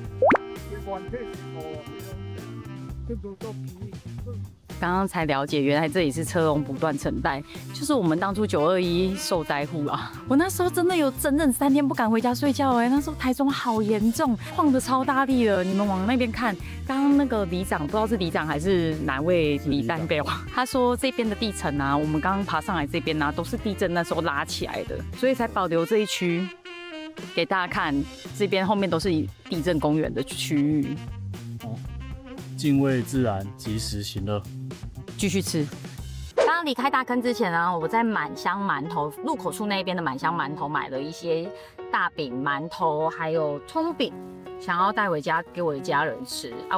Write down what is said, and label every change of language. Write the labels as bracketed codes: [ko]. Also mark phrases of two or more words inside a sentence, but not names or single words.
[zh] 剛剛才了解，原來這裡是車龍不斷層帶，就是我們當初921受災戶啊。我那時候真的有整整3天不敢回家睡覺哎，那時候台中好嚴重，晃得超大力的。你們往那邊看，剛剛那個里長不知道是里長還是哪位里代表，他說這邊的地層啊，我們剛剛爬上來這邊啊，都是地震那時候拉起來的，所以才保留這一區。給大家看，這邊後面都是地震公園的區域。哦，敬畏自然，及時行樂。繼續吃。剛剛離開大坑之前呢，我在滿香饅頭入口處那邊的滿香饅頭買了一些大餅、饅頭，還有蔥餅，想要帶回家給我的家人吃啊。